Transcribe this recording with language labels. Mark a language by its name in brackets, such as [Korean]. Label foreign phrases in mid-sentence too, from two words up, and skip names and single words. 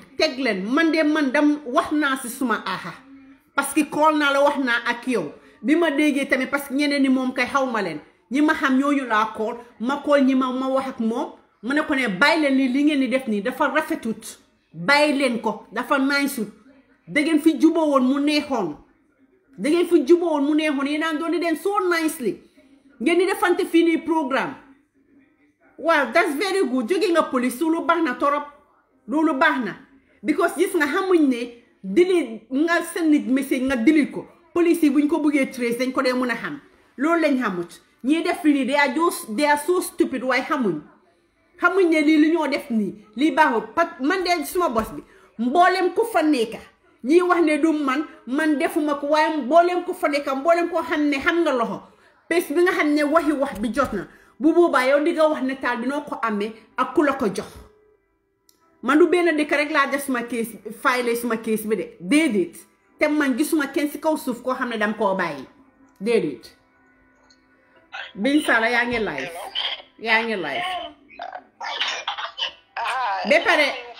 [Wolof] teg leen man dam wax naa si suma aha [French] parce que [Wolof] kool naa la wax naa ak yow bi ma déggee tamit [French] parce que [Wolof] ñeneen ni moom kay xaw ma leen ñi ma xam ñooñu laa kool ma kool ñi ma wax ak moom ma ne ko ne bàyyi leen li ngeen di def nii dafa rafetut bàyyi leen ko dafa naysut da ngeen fi juboo woon mu neexoon yéen naan doon di den [English] so nicely [Wolof] ngeen di defante fii nii programme waaw [English] that's very good [Wolof] jóge nga police loolu baax na torop loolu baax na because gis nga xamuñ ne delete nga send nit message nga delete ko police yi buñ ko bëggee trace dañ ko dee mën a xam loolu lañ xamut ñii def fii nii [English] they are so stupid [Wolof] waaye xamuñ ne lii li ñoo def nii lii baaxul man de suma bos bi mboolem ku fa nekka ñi wax ne du man defuma ko waaye mboolem ku fa nekka mboolem koo xam ne xam nga loxo bés bi nga xam ne wax bi jot na bu boobaa yow di nga wax ne taal bi noo ko amee ak ku la ko jox man du benn dëkk rek laa def suma kees file suma kees bi de déedéet te man gisuma kenn si kaw suuf koo xam ne dam koo bàyyi déedéet Bin Sala yaa ngi live ba pare